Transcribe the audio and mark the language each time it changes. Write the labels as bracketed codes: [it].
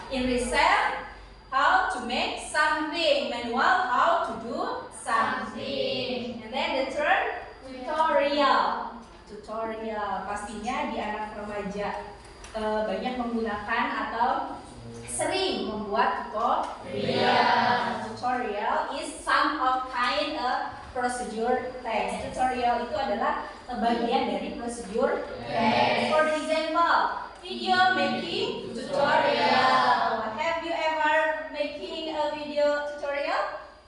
[en] In receipt, how to make something. Manual, how to do something. And then the third, tutorial. [id] Pastinya di anak remaja banyak menggunakan atau sering membuat tutorial. [en] Tutorial is some of kind of procedure text. [id] Tutorial itu adalah bagian dari prosedur text. [en] For example, video making tutorial. Have you ever making a video tutorial?